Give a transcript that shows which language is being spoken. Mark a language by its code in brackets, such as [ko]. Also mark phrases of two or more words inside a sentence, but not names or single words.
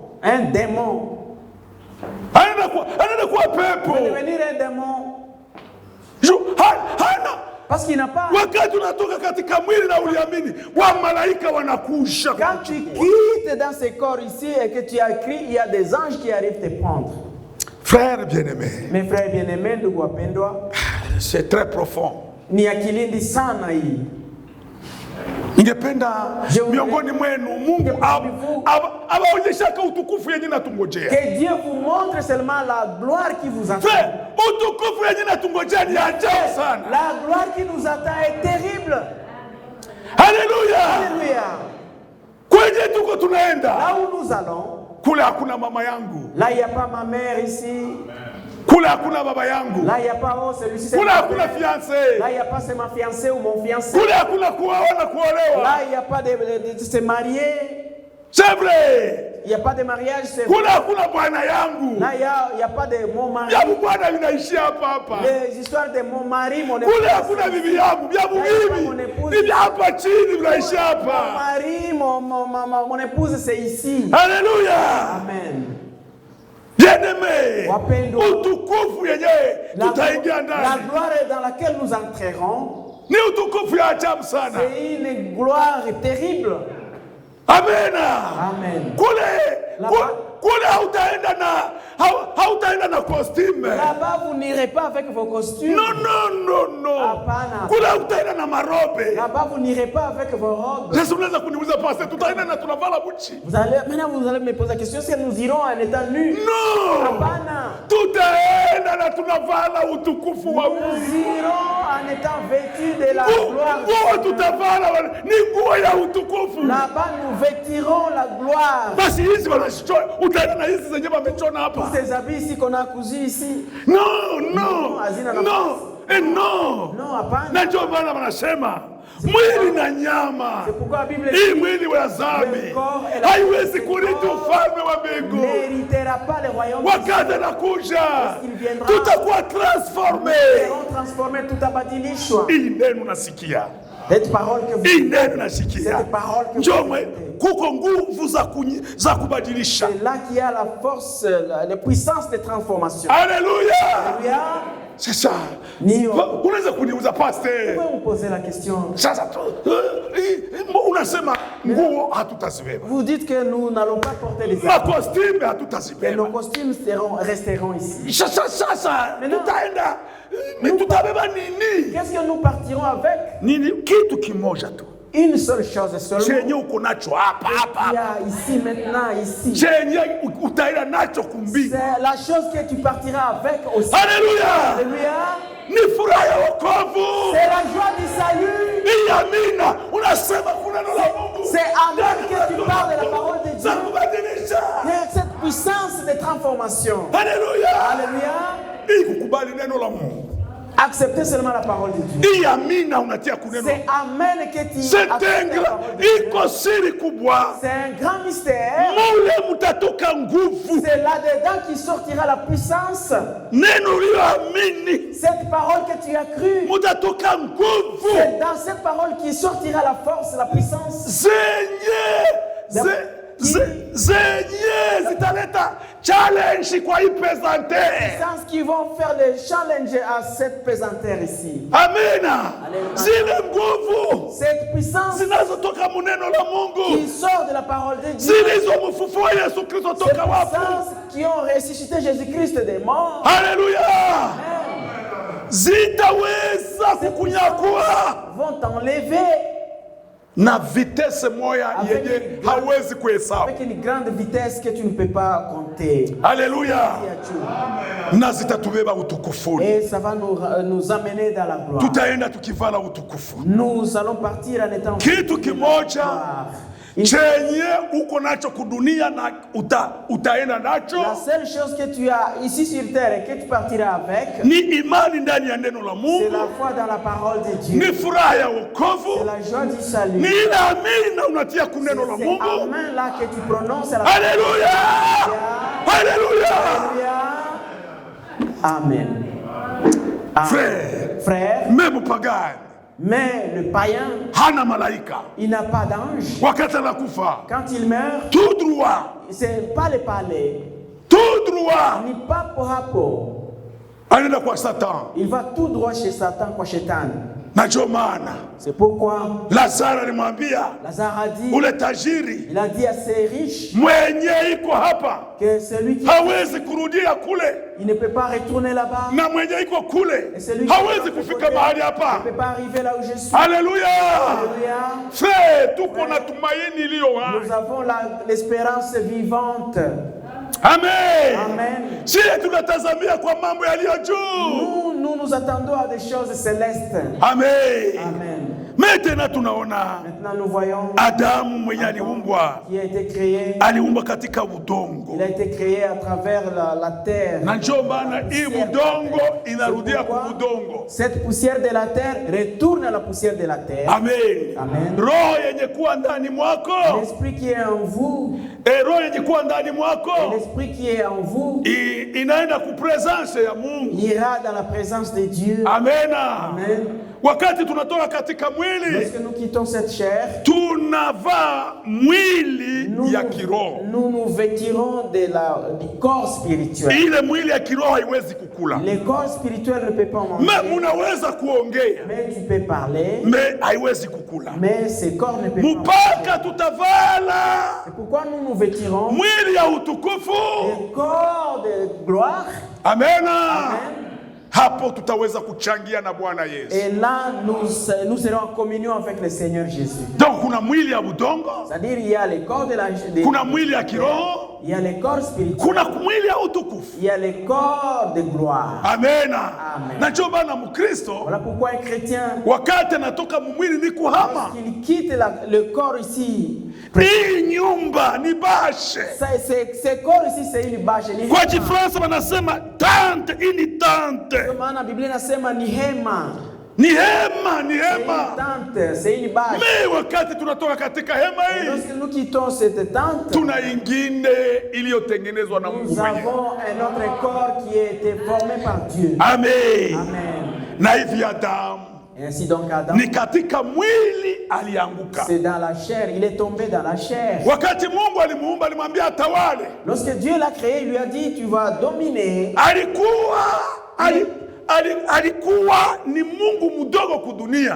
[fr] Un démon. Il va devenir un démon. Parce qu'il n'a pas. Quand tu quittes dans ce corps ici et que tu as crié, il y a des anges qui arrivent te prendre. Frères bien-aimés. Mes frères bien-aimés, [sw] ndugu wapendwa. [fr] C'est très profond. [sw] Ni akilindi sana hii. Ningependa miongoni mwenu Mungu awaonyeshaka utukufu yenye natungojea. [fr] Que Dieu vous montre seulement la gloire qui vous attend. [sw] Utukufu yenye natungojea ni ajabu sana. [fr] La gloire qui nous attend est terrible. Alléluia. Alléluia. [sw] Kwenye tuko tunaenda. [fr] Là où nous allons. [sw] Kule hakuna mama yangu. [fr] Là il n'y a pas ma mère ici. [sw] Kule hakuna baba yangu. [fr] Là il n'y a pas celui-ci. [sw] Kule hakuna fiancé. [fr] Là il n'y a pas c'est ma fiancée ou mon fiancé. [sw] Kule hakuna kuoana kuolewa. [fr] Là il n'y a pas de se marier. C'est vrai. Il n'y a pas de mariage, c'est vrai. [sw] Kule hakuna bwana yangu. [fr] Là il n'y a pas de mon mari. [sw] Ya bwana vinaishia hapa hapa. [fr] Les histoires de mon mari, mon épouse. [sw] Kule hakuna bibi yangu, ya bibi. Bibi hapa chini vinaishia hapa. [fr] Mon mari, mon épouse c'est ici. Alléluia. Amen. Bien-aimé, [sw] utukufu yenyewe tutaingia ndani. [fr] La gloire dans laquelle nous entrerons, [sw] ni utukufu ya ajabu sana. [fr] C'est une gloire terrible. Amen. Amen. [sw] kule hautaenda na costume. [fr] Là-bas, vous n'irez pas avec vos costumes. Non. [sw] Hapana. Kule hautaenda na marobe. [fr] Là-bas, vous n'irez pas avec vos robes. [sw] Sasa unaweza kuniuliza pastor, tutaenda na tunavala buchi? [fr] Maintenant, vous allez me poser la question, est-ce que nous irons en étant nus? Non. [sw] Hapana. Tutaenda na tunavala utukufu wa Mungu. [fr] Nous irons en étant vêtus de la gloire. [sw] Nguo tutavala ni nguo ya utukufu. [fr] Là-bas, nous vêtirons la gloire. [sw] Basi hizi wanashona, utaenda na hizi zenye wamechona hapa. [fr] Ces habits ici qu'on a cousus ici. Non. [sw] Hapana. Na ndio maana wanasema mwili na nyama, hii mwili wa dhambi haiwezi kurithi ufalme wa mbingu. Wakati anakuja tutakuwa transforme. Hii neno nasikia, hii neno nasikia, njoo kuko nguvu za kubadilisha. [fr] C'est là qu'il y a la force, la puissance de transformation. Alléluia. C'est ça. [sw] Unaweza kuniuliza pastor. [fr] Vous me posez la question. [sw] Sasa unasema nguo hatutazibeba. [fr] Vous dites que nous n'allons pas porter les [sw] habits. Costume hatutazibeba. [fr] Nos costumes resteront ici. [sw] Sasa tutaenda tutabeba nini? [fr] Qu'est-ce que nous partirons avec? [sw] Nini? Kitu kimoja tu. [fr] Une seule chose seulement. [sw] Chenye uko nacho hapa. [fr] Il y a ici maintenant ici. [sw] Chenye utaenda nacho kumbi. [fr] C'est la chose que tu partiras avec aussi. Alléluia. [sw] Ni furaha ya wokovu. [fr] C'est la joie du salut. [sw] Ni amina. Unasema kuna neno la Mungu. [fr] C'est amen que tu parles de la parole de Dieu. C'est cette puissance de transformation. Alléluia. [sw] Ni kukubali neno la Mungu. [fr] Acceptez seulement la parole de Dieu. C'est amen que tu c'est un grand mystère. C'est là-dedans qui sortira la puissance. Cette parole que tu as crue. C'est dans cette parole qui sortira la force, la puissance. [sw] Zitaleta challenge kwa hii pesantère. [fr] Puissance qui vont faire le challenge à cette pesantère ici. [sw] Amina. Zile nguvu. [fr] Cette puissance [sw] zinazotoka muneno la Mungu. [fr] Qui sort de la parole de Dieu. [sw] Zilizomfufua Yesu Kristo toka wafu. [fr] Qui ont ressuscité Jésus-Christ des morts. [sw] Alléluia. Zitaweza kukunyakua. [fr] Vont t'enlever. [sw] Na vitesse moya yenye hawezi kuhesabu. [fr] Avec une grande vitesse que tu ne peux pas compter. Alléluia. [sw] Na zitatubeba utukufuni. [fr] Et ça va nous amener dans la gloire. [sw] Tutaenda tukivala utukufu. [fr] Nous allons partir en étant [sw] kitu kimoja chenye uko nacho kudunia na utaenda nacho. [fr] La seule chose que tu as ici sur terre et que tu partiras avec, [sw] ni imani ndani ya neno la Mungu. [fr] C'est la foi dans la parole de Dieu. [sw] Ni furaha ya wokovu. [fr] C'est la joie du salut. [sw] Ni amina unatia kuneno la Mungu. [fr] C'est amen là que tu prononces la Alléluia. Alléluia. Amen. Frère, même pagan. Mais le païen, [sw] hana malaika. [fr] Il n'a pas d'ange. [sw] Wakati anakufa, [fr] quand il meurt, tout droit, c'est pas le palais. Tout droit, [sw] ni papo hapo. Anaenda kwa Satan. [fr] Il va tout droit chez Satan, [sw] kwa Shetani. [fr] C'est pourquoi [sw] Lazaro alimwambia, [fr] Lazare a dit, [sw] ule tajiri, [fr] il a dit à ces riches, [sw] mwenye iko hapa, [fr] que celui qui [sw] hawezi kurudia kule, [fr] il ne peut pas retourner là-bas, [sw] na mwenye iko kule hawezi kufika mahali hapa. [fr] Il ne peut pas arriver là où je suis. Alléluia. Alléluia. Frère, [sw] tuko na tumaini iliyo hai. [fr] Nous avons l'espérance vivante. Amen. Amen. [sw] Si tunatazamia kwa mambo yaliyo juu. [fr] Nous attendons à des choses célestes. Amen. Amen. Maintenant nous voyons [sw] Adamu mwenye aliumbwa. [fr] Qui a été créé. [sw] Aliumbwa katika udongo. [fr] Il a été créé à travers la terre. [sw] Na njoo maana hii udongo inarudia kwa udongo. [fr] Cette poussière de la terre retourne à la poussière de la terre. Amen. Amen. [sw] Roho yenye kuwa ndani mwako. [fr] L'esprit qui est en vous. [sw] Roho yenye kuwa ndani mwako. [fr] L'esprit qui est en vous. [sw] Inaenda ku presence ya Mungu. [fr] Ira dans la présence de Dieu. Amen. Amen. [sw] wakati tunatoka katika mwili, [fr] lorsque nous quittons cette chair, [sw] tunavaa mwili ya kiroho. [fr] nous nous vêtirons du corps spirituel. [sw] Ile mwili ya kiroho haiwezi kukula. [fr] Le corps spirituel ne peut pas manger. [sw] Mais munaweza kuongea. [fr] Mais tu peux parler. [sw] Mais haiwezi kukula. [fr] Mais ce corps ne peut pas [sw] Mupaka tutavala. [fr] C'est pourquoi nous nous vêtirons [sw] mwili ya utukufu. [fr] le corps de gloire. Amen. Amen. [sw] Hapo tutaweza kuchangia na Bwana Yesu. [fr] Et là, nous serons en communion avec le Seigneur Jésus. [sw] Donc kuna mwili ya udongo, [fr] c'est-à-dire il y a le corps de la [sw] kuna mwili ya kiroho, [fr] il y a le corps spirituel, [sw] kuna mwili ya utukufu. [fr] il y a le corps de gloire. Amen. Amen. [sw] Na ndio maana Mkristo, [fr] Voilà pourquoi un chrétien, [sw] wakati anatoka mwili ni kuhama. [fr] il quitte le corps ici. [sw] Hii nyumba ni bashe. [fr] Ce corps ici c'est une bâche. [sw] Kwa Kifaransa wanasema tente, ini tente. Kwa maana Biblia inasema ni hema. Ni hema, ni hema. [fr] C'est une bâche. [sw] Mais wakati tunatoka katika hema hii, [fr] lorsque nous quittons cette tente, [sw] tuna ingine iliyotengenezwa na Mungu [fr] nous [sw] mwenyewe. [fr] avons un autre corps qui a été formé par Dieu. Amen. Amen. [sw] Na hivi Adamu, [fr] Ainsi donc Adam, [sw] ni katika mwili alianguka. [fr] c'est dans la chair, il est tombé dans la chair. [sw] Wakati Mungu alimuumba alimwambia atawale. [fr] Lorsque Dieu l'a créé, il lui a dit tu vas dominer. [sw] Alikuwa ni Mungu mdogo kudunia.